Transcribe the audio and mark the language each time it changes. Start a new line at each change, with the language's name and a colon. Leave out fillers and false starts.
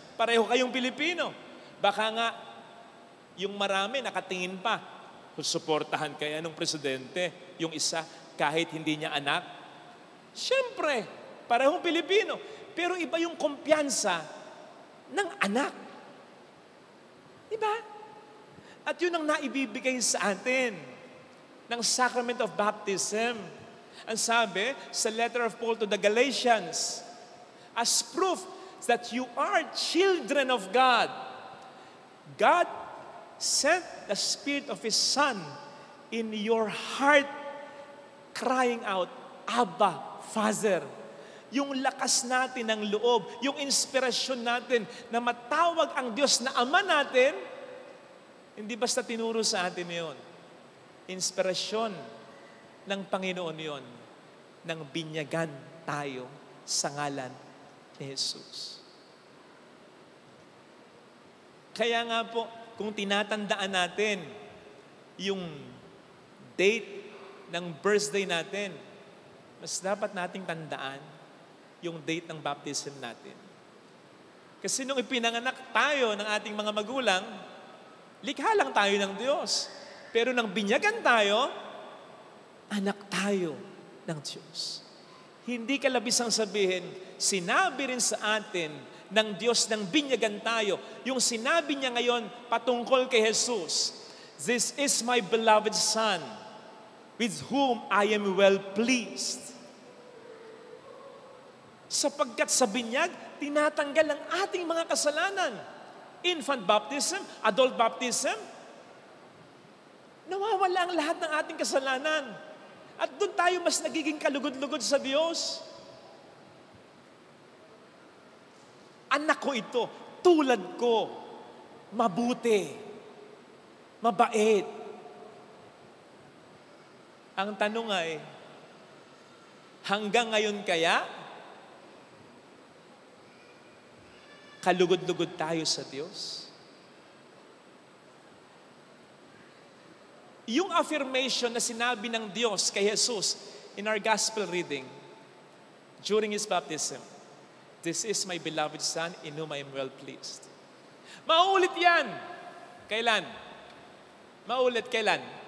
Filipino: Pareho kayong Pilipino. Baka nga, yung marami nakatingin pa, suportahan kaya ng presidente, yung isa, kahit hindi niya anak. Siyempre, parehong Pilipino. Pero iba yung kumpiyansa ng anak. Diba? At yun ang naibibigay sa atin ng Sacrament of Baptism. Ang sabi sa
English: letter of Paul to the Galatians, as proof that you are children of God, God sent the Spirit of His Son in your heart, crying out, Abba, Father.
Filipino: Yung lakas natin ng loob, yung inspirasyon natin na matawag ang Diyos na Ama natin, hindi basta tinuro sa atin yun. Inspirasyon ng Panginoon yun, nang binyagan tayo sa ngalan ni Jesus. Kaya nga po, kung tinatandaan natin yung date ng birthday natin, mas dapat nating tandaan yung date ng baptism natin. Kasi nung ipinanganak tayo ng ating mga magulang, likha lang tayo ng Diyos. Pero nang binyagan tayo, anak tayo ng Diyos. Hindi kalabisang sabihin, sinabi rin sa atin ng Diyos nang binyagan tayo. Yung sinabi niya ngayon patungkol kay Jesus,
English: "This is my beloved Son, with whom I am well pleased."
Filipino: Sapagkat sa binyag, tinatanggal ang ating mga kasalanan.
English: Infant baptism, adult baptism,
Filipino: nawawala ang lahat ng ating kasalanan. At doon tayo mas nagiging kalugod-lugod sa Diyos. Anak ko ito, tulad ko, mabuti, mabait. Ang tanong ay, hanggang ngayon kaya, kalugod-lugod tayo sa Diyos?
English: Yung affirmation
Filipino: na sinabi ng Diyos kay Jesus
English: in our gospel reading during His baptism, "This is my beloved Son in whom I am well pleased."
Filipino: Mauulit yan. Kailan? Mauulit kailan?